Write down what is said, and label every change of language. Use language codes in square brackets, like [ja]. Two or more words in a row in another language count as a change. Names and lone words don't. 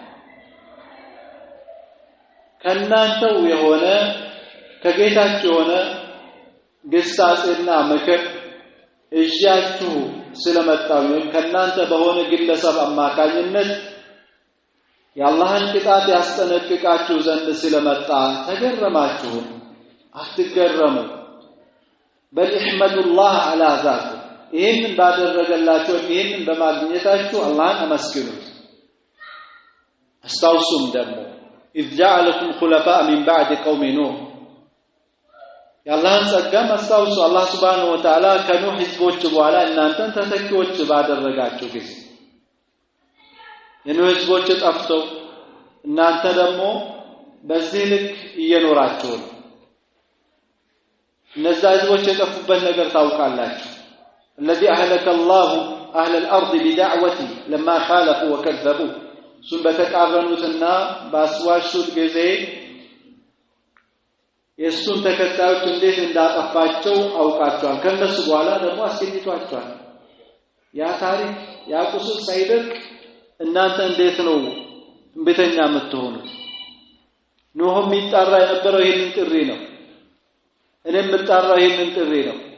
[am] ከናንተው የሆነ ከጌታችሁ የሆነ ግሳጽና ምክር እጃችሁ ስለመጣው ከናንተ በሆነ ግለሰብ አማካኝነት የአላህን ቅጣት ያስጠነቅቃችሁ ዘንድ ስለመጣ ተገረማችሁ አትገረሙ በል [ar] احمدوا على ذاته [am] ይሄንን ባደረገላችሁ ይሄንን በማግኘታችሁ አላህን አመስግኑት አስታውሱም ደግሞ [ar] إذ جعلكم خلفاء من بعد قوم نوح [am] የአላህን ጸጋ አስታውሱ አላህ [ar] سبحانه وتعالى [am] ከኑህ ህዝቦች በኋላ እናንተን ተተኪዎች ባደረጋችሁ ጊዜ የኑህ ህዝቦች ጠፍተው እናንተ ደግሞ በዚህ ልክ እየኖራችሁ ነው እነዛ ህዝቦች የጠፉበት ነገር ታውቃላችሁ [ar] الذي أهلك الله أهل الأرض بدعوته لما خالفوا وكذبوا [am] ሱን በተቃረኑትና ባስዋሹት ጊዜ የሱን ተከታዮች እንዴት እንዳጠፋቸው አውቃቸዋል ከነሱ በኋላ ደግሞ አስገኝቷቸዋል ያ ታሪክ ያ ቁስል ሳይደርቅ እናንተ እንዴት ነው እንብተኛ የምትሆኑት ኖህ የሚጣራ የነበረው ይሄንን ጥሪ ነው እኔም የምጣራው ይሄንን ጥሪ ነው